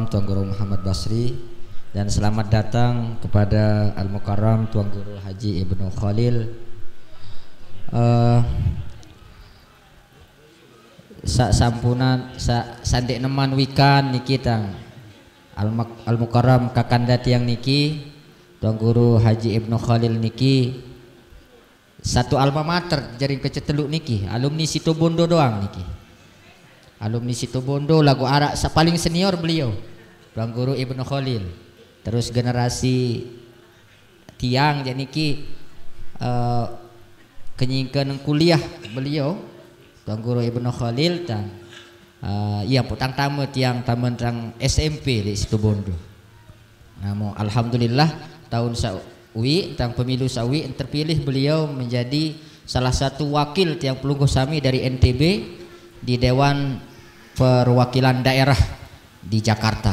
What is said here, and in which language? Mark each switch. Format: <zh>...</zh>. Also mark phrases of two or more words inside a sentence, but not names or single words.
<id>Tuan Guru Muhammad Basri, dan selamat datang kepada Al-Mukarram Tuan Guru Haji Ibnu Khalil.</id> <sas>Sampunan sandek neman wikan niki tang Al-Mukarram kakanda tiang niki Tuan Guru Haji Ibnu Khalil niki satu</sas> <la>alma mater</la> <sas>jaring keceteluk niki, alumni Situbondo doang niki. Alumni Situbondo lagu arak paling senior beliau Tuan Guru Ibnu Khalil. Terus generasi tiang jadi niki kenyingkan kuliah beliau Tuan Guru Ibnu Khalil dan iya putang tamu tiang taman tang SMP di Situbondo.</sas> <id>Namun alhamdulillah</id> <sas>tahun sawi tang</sas> <id>pemilu sawi terpilih beliau menjadi salah satu wakil</id> <sas>tiang pelungguh sami</sas> <id>dari NTB di Dewan Perwakilan Daerah di Jakarta.</id>